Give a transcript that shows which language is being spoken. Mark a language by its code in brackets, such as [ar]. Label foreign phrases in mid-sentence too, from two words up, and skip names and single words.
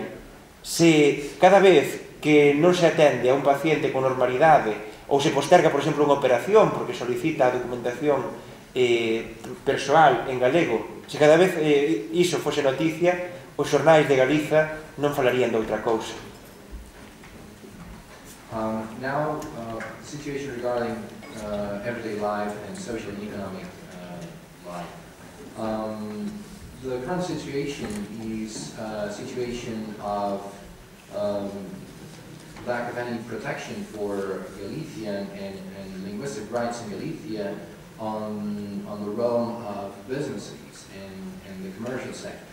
[gl] Se cada vez que non se atende a un paciente con normalidade ou se posterga, por exemplo, unha operación porque solicita a documentación persoal en galego, se cada vez iso fose noticia, os xornais de Galiza non falarían de outra cousa. [en] Now, the situation regarding everyday life and social and economic life. The current situation is a situation of lack of any protection for Galician and linguistic rights in Galicia on the realm of businesses and the commercial sector.